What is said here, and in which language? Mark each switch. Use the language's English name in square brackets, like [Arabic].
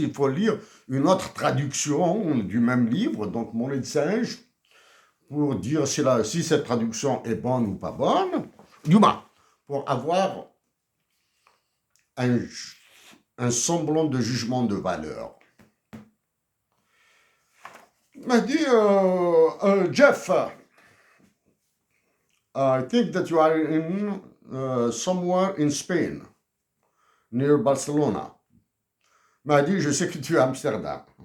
[French] Il faut lire une autre traduction du même livre, donc Mon lait de singe, pour dire si cette traduction est bonne ou pas bonne. Du moins, pour avoir un semblant de jugement de valeur. Il m'a dit, [English] Jeff, I think that you are somewhere in Spain, near Barcelona. [French] Il m'a dit, je sais que tu es à Amsterdam.